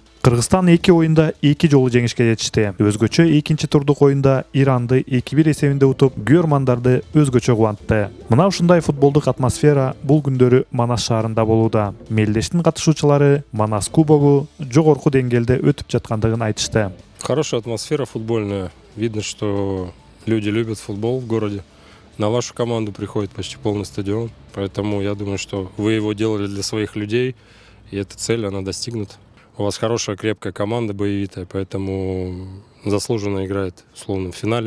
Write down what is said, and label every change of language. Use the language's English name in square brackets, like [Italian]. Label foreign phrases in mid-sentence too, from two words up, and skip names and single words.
[Kyrgyz] Кыргызстан 2 оюнда 2 жолу жеңишке жетишти. Өзгөчө экинчи турдук оюнда Иранды 2-1 эсебинде утуп, күйөрмандарды өзгөчө кубантты. Мына ушундай футболдук атмосфера бул күндөрү Манас шаарында болууда. Мелдештин катышуучулары Манас кубогу жогорку деңгээлде өтүп жаткандыгын айтышты. [Russian] Хорошая атмосфера футбольная. Видно, что люди любят футбол в городе. На вашу команду приходит почти полный стадион. Поэтому я думаю, что вы его делали для своих людей. И эта цель, она достигнута. У вас хорошая, крепкая команда, боевитая. Поэтому заслуженно играет условно в финале.